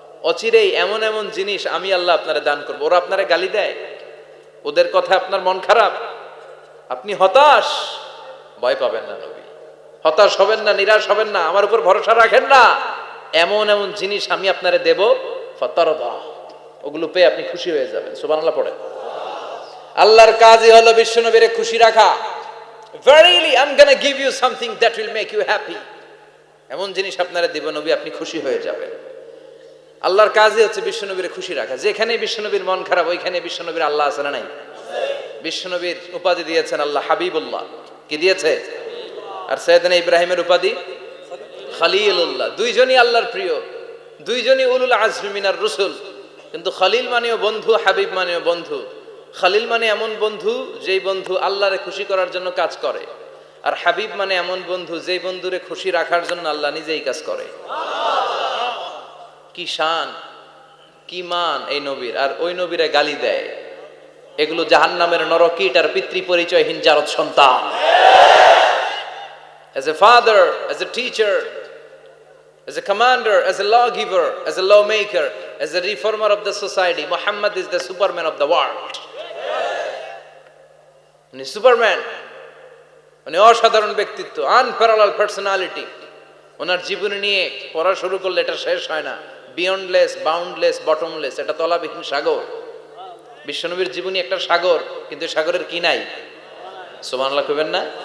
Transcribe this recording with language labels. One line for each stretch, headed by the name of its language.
Bangla: অচিরেই এমন এমন জিনিস আমি আল্লাহ আপনারে দান করবো। ওরা আপনারে গালি দেয়, ওদের কথা আপনার মন খারাপ, আপনি হতাশ, ভয় পাবেন না নবী, হতাশ হবেন না, নিরাশ হবেন না, আমার উপর ভরসা রাখেন না। এমন এমন জিনিস আমি আপনারে দেব, ফাতারদা, ওগুলো পেয়ে আপনি খুশি হয়ে যাবেন। সুবহানাল্লাহ পড়েন। আল্লাহর কাজই হলো বিশ্বনবীরে খুশি রাখা।
English: Verily I'm gonna give you something that will make you happy.
Bangla: এমন জিনিস আপনারে দেব নবী, আপনি খুশি হয়ে যাবেন। আল্লাহর কাজই হচ্ছে বিশ্বনবীর খুশি রাখা। যেখানে বিশ্বনবীর মন খারাপ, ওইখানে বিশ্বনবীর আল্লাহ আছে না নাই? বিশ্বনবীর উপাধি দিয়েছেন আল্লাহ হাবিবুল্লাহ। কি দিয়েছে? আর সাইয়েদনা ইব্রাহিমের উপাধি খলিলুল্লাহ। দুইজনই আল্লাহর প্রিয়, দুইজনই উলুল আজমি মিনার রসুল। কিন্তু খলিল মানেও বন্ধু, হাবিব মানেও বন্ধু। খালিল মানে এমন বন্ধু যেই বন্ধু আল্লাহরে খুশি করার জন্য কাজ করে, আর হাবিব মানে এমন বন্ধু যেই বন্ধুরে খুশি রাখার জন্য আল্লাহ নিজেই কাজ করে। কি শান, কি মান এই নবীর, আর ওই নবীরে গালি দেয়। এগুলো জাহান্নামের নরকীট আর পিতৃ পরিচয়হীন জারদ সন্তান।
English: As a father, as a teacher, as a commander, as a lawgiver, as a lawmaker, as a reformer of the society, Muhammad is the superman of the world.
Bangla: উনি সুপারম্যান, উনি অসাধারণ ব্যক্তিত্ব, আনপ্যারালাল পার্সোনালিটি। ওনার জীবনী নিয়ে পড়া শুরু করলে এটা শেষ হয় না। বিয়ন্ডলেস, বাউন্ডলেস, বটমলেস, এটা তলাবিহীন সাগর। বিশ্বনবীর জীবনী একটা সাগর, কিন্তু সাগরের কি নাই? সুবহানাল্লাহ কইবেন না?